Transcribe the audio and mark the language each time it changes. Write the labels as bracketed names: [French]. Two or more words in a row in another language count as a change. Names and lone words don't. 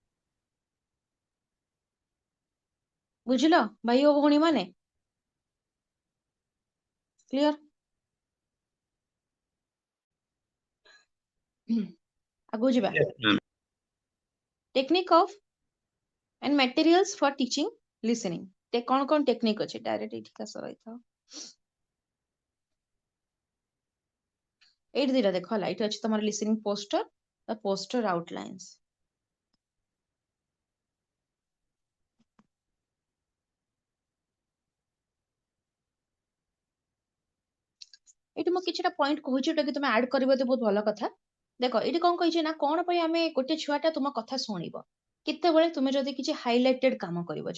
[Odia] ବୁଝିଲ ଭାଇ ଓ ଭଉଣୀ ମାନେ? କ୍ଲିୟର? ଆଗକୁ ଯିବା। [English] technique of and materials for teaching listening। [Odia] କଣ କଣ ଟେକ୍ନିକ ଅଛି, ଡାଇରେକ୍ଟ ଏଇଠି ଆସ ରହିଥାଅ। ଏଇଠି ଦିଟା ଦେଖ ହେଲା, ଏଇଠି ଅଛି ତମର [English] listening poster, the poster outlines। [Odia] ଏଇଠି ମୁଁ କିଛିଟା ପଏଣ୍ଟ କହୁଛି, ଯୋଉଟା କି ତମେ ଆଡ କରିବ ତ ବହୁତ ଭଲ କଥା। ଦେଖ ଏଇଠି କଣ କହିଛି ନା, କଣ ପାଇଁ ଆମେ ଗୋଟେ ଛୁଆଟା ତୁମ କଥା ଶୁଣିବ, କେତେବେଳେ ତୁମେ ଯଦି କିଛି ହାଇଲାଇଟେଡ କାମ କରିବ।